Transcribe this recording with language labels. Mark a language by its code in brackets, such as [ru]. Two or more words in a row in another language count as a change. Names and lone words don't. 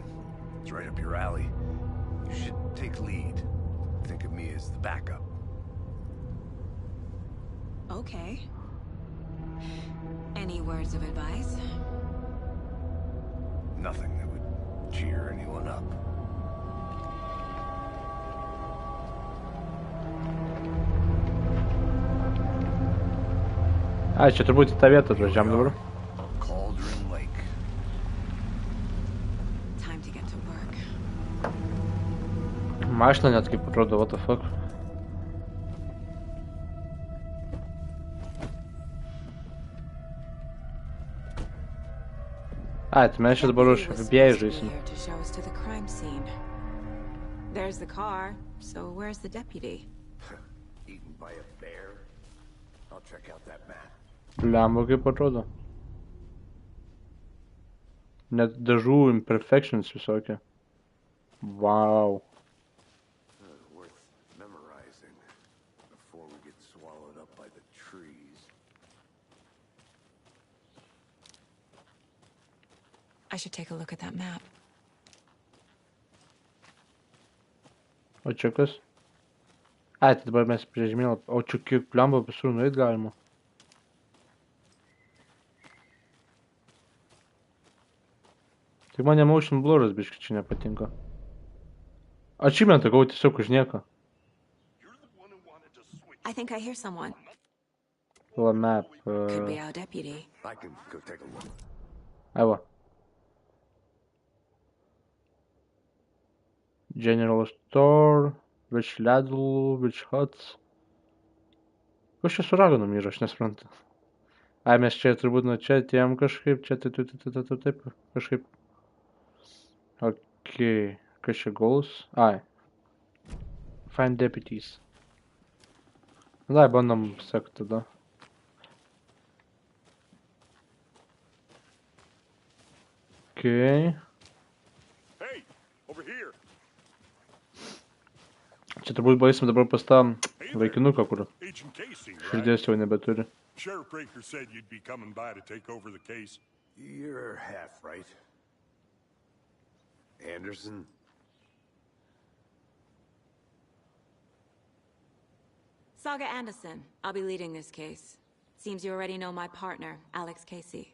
[en] It's right up your alley. You should take lead. Think of me as the backup. Okay. Any words of advice? Nothing that would cheer anyone up. [lt] Ai, čia turbūt į tą vietą atvažiam dabar. [en] Cauldron Lake. Time to get to work. [lt] Mašina net kaip atrodo, [en] what the fuck. [lt] Ai, tai mes čia dabar už FBI žaisim. [en] To show us to the crime scene. There's the car, so where's the deputy? Eaten by a bear. I'll check out that map. [lt] Blemba kaip atrodo. Net dažų imperfections visokie. [en] Wow. Worth memorizing before we get swallowed up by the trees. I should take a look at that map. [lt] O čia kas? Ai, tai dabar mes prie žemėlapio. O čia kiek blemba visur nueit galima. Tik man emotion blurras biškai čia nepatinka. Achievementą gavau tiesiog už nieką. [en] I think I hear someone. Well, map. Could be our deputy. I can go take a look. [lt] Ai va. [en] General store, which ledų, which huts. [lt] Kas čia su raganom yra, aš nesuprantu. Ai, mes čia turbūt nuo čia atėjom kažkaip, čia taip, kažkaip. Okei, kas čia goals? Ai. [en] Find deputies. Dai, [lt] bandom sekti tada. Okei. [en] Hey, over here. [lt] Čia turbūt baisim dabar pas tą vaikinuką, kur [en] Agent Casey, right? [lt] širdies jau nebeturi. [en] Sheriff Breaker said you'd be coming by to take over the case. You're half right. Anderson? Saga Anderson. I'll be leading this case. Seems you already know my partner, Alex Casey.